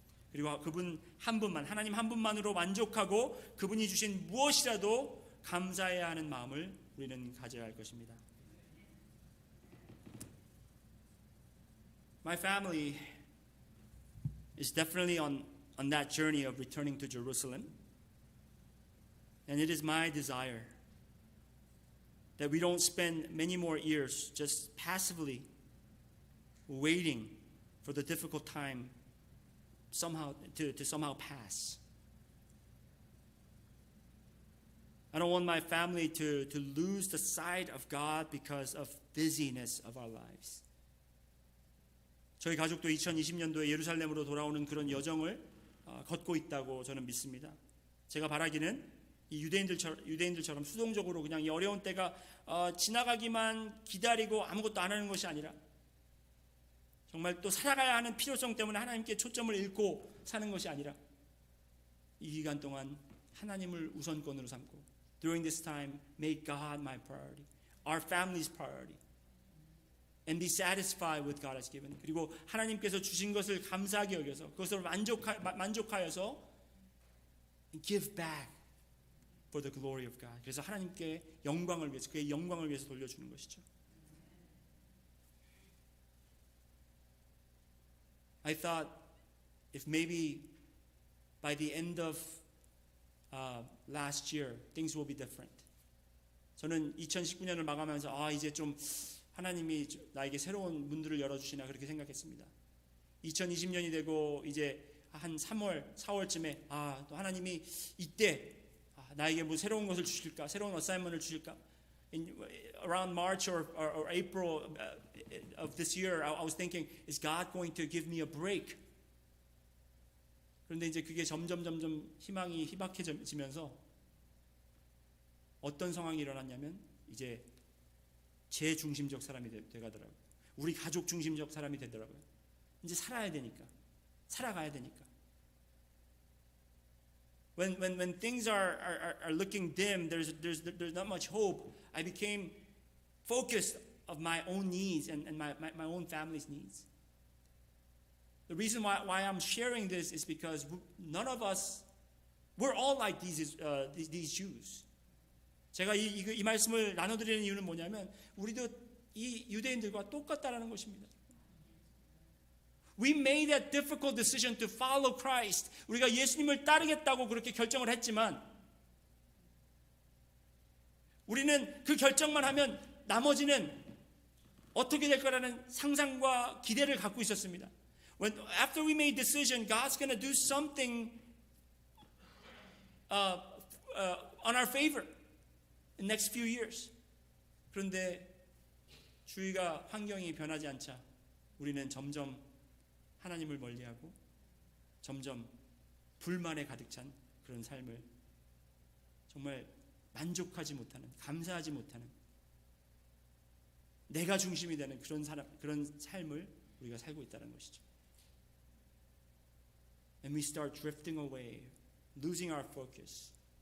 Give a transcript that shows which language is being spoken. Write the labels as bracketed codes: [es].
[ko] 그리고 그분 한 분만, 하나님 한 분만으로 만족하고 그분이 주신 무엇이라도 감사해야 하는 마음을 우리는 가져야 할 것입니다. [en] My family is definitely on that journey of returning to Jerusalem. And it is my desire that we don't spend many more years just passively waiting for the difficult time to somehow pass. I don't want my family to lose the sight of God because of busyness of our lives. [ko] 저희 가족도 2020년도에 예루살렘으로 돌아오는 그런 여정을 걷고 있다고 저는 믿습니다. 제가 바라기는 이 유대인들처럼 수동적으로 그냥 이 어려운 때가 지나가기만 기다리고 아무것도 안 하는 것이 아니라 정말 또 살아가야 하는 필요성 때문에 하나님께 초점을 잃고 사는 것이 아니라 이 기간 동안 하나님을 우선권으로 삼고 [en] During this time, make God my priority, our family's priority, and be satisfied with God has given. [ko] 그리고 하나님께서 주신 것을 감사하게 여겨서 그것을 만족하여서 [en] give back for the glory of God. [ko] 그래서 하나님께 영광을 위해서, 그의 영광을 위해서 돌려주는 것이죠. [en] I thought if maybe by the end of last year things will be different. [ko] 저는 2019년을 마감하면서 이제 좀 하나님이 나에게 새로운 문들을 열어주시나 그렇게 생각했습니다. 2020년이 되고 이제 한 3월, 4월쯤에 또 하나님이 이때 나에게 뭐 새로운 것을 주실까, 새로운 어사이먼트를 주실까. [en] Around March or April of this year, I was thinking, is God going to give me a break? [ko] 그런데 이제 그게 점점 희망이 희박해지면서 어떤 상황이 일어났냐면 이제 제 중심적 사람이 돼가더라고요. 우리 가족 중심적 사람이 되더라고요. 이제 살아야 되니까, 살아가야 되니까. [en] When things are looking dim, there's not much hope. I became focused of my own needs and my own family's needs. The reason why I'm sharing this is because none of us, we're all like these Jews. [ko] 제가 이 말씀을 나눠드리는 이유는 뭐냐면 우리도 이 유대인들과 똑같다라는 것입니다. [en] We made that difficult decision to follow Christ. [ko] 우리가 예수님을 따르겠다고 그렇게 결정을 했지만 우리는 그 결정만 하면 나머지는 어떻게 될 거라는 상상과 기대를 갖고 있었습니다. [en] After we made decision, God's going to do something on our favor in the next few years. [ko] 그런데 주위가 환경이 변하지 않자 우리는 점점 하나님을 멀리하고 점점 불만에 가득 찬 그런 삶을 정말 만족하지 못하는, 감사하지 못하는, 내가 중심이 되는 그런 삶을 우리가 살고 있다는 것이죠. [en] And we start drifting away, losing our focus